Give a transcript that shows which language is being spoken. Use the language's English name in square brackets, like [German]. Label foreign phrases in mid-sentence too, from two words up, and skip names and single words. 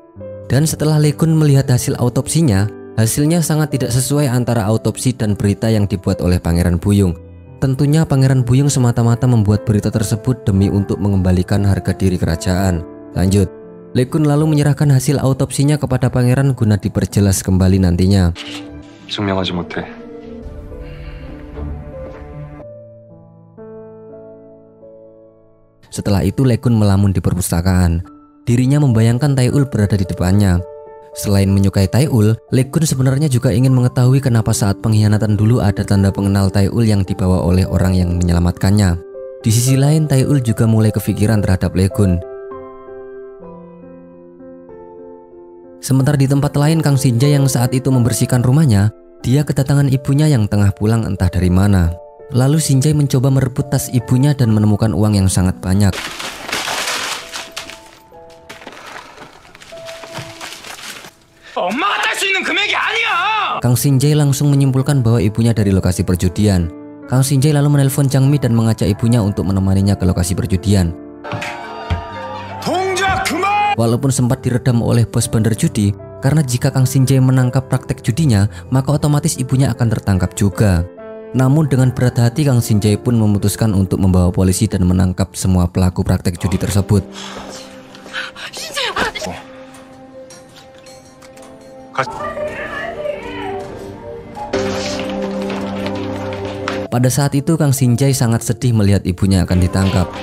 [Indonesian] Dan setelah Lekun melihat hasil autopsinya, hasilnya sangat tidak sesuai antara autopsi dan berita yang dibuat oleh Pangeran Buyung. Tentunya Pangeran Buyung semata-mata membuat berita tersebut demi untuk mengembalikan harga diri kerajaan. Lanjut, Lekun lalu menyerahkan hasil autopsinya kepada pangeran guna diperjelas kembali nantinya. [Korean] 증명하지 못해. [Indonesian] Setelah itu Lekun melamun di perpustakaan. Dirinya membayangkan Taiul berada di depannya. Selain menyukai Taiul, Lekun sebenarnya juga ingin mengetahui kenapa saat pengkhianatan dulu ada tanda pengenal Taiul yang dibawa oleh orang yang menyelamatkannya. Di sisi lain Taiul juga mulai kepikiran terhadap Lekun. Sementara di tempat lain Kang Sinjai yang saat itu membersihkan rumahnya, dia kedatangan ibunya yang tengah pulang entah dari mana. Lalu Sinjai mencoba merebut tas ibunya dan menemukan uang yang sangat banyak. [Korean] 엄마가 딸 수 있는 금액이 아니야. [Indonesian] Kang Sinjai langsung menyimpulkan bahwa ibunya dari lokasi perjudian. Kang Sinjai lalu menelpon Jang Mi dan mengajak ibunya untuk menemaninya ke lokasi perjudian. [Korean] 동작 그만. [Indonesian] Walaupun sempat diredam oleh bos bandar judi, karena jika Kang Sinjai menangkap praktek judinya, maka otomatis ibunya akan tertangkap juga. Namun dengan berat hati Kang Sinjai pun memutuskan untuk membawa polisi dan menangkap semua pelaku praktek judi tersebut. Pada saat itu Kang Sinjai sangat sedih melihat ibunya akan ditangkap.